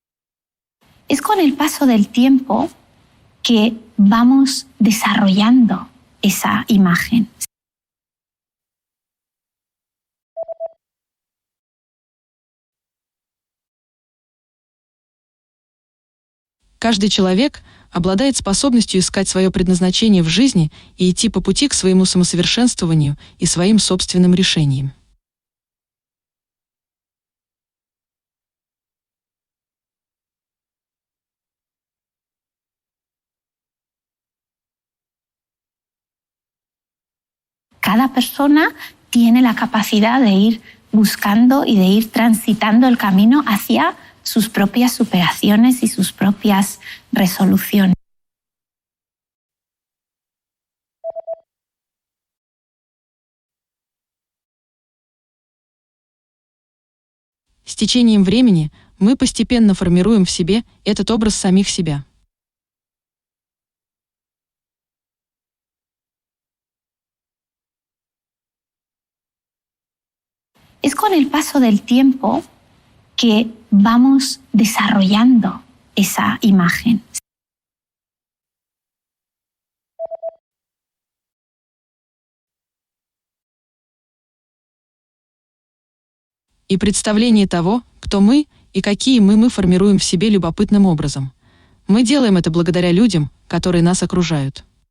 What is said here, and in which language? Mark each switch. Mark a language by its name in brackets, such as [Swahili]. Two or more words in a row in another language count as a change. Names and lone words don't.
[Spanish] Es con el paso del tiempo que vamos desarrollando esa imagen. [Russian] Каждый человек обладает способностью искать свое предназначение в жизни и идти по пути к своему самосовершенствованию и своим собственным решениям. [Spanish] Cada persona tiene la capacidad de ir buscando y de ir transitando el camino hacia sus propias superaciones y sus propias resoluciones. [Russian] С течением времени мы постепенно формируем в себе этот образ самих себя. [Spanish] Es con el paso del tiempo que vamos desarrollando esa imagen. [Russian] И представление того, кто мы и какие мы формируем в себе любопытным образом. Мы делаем это благодаря людям, которые нас окружают.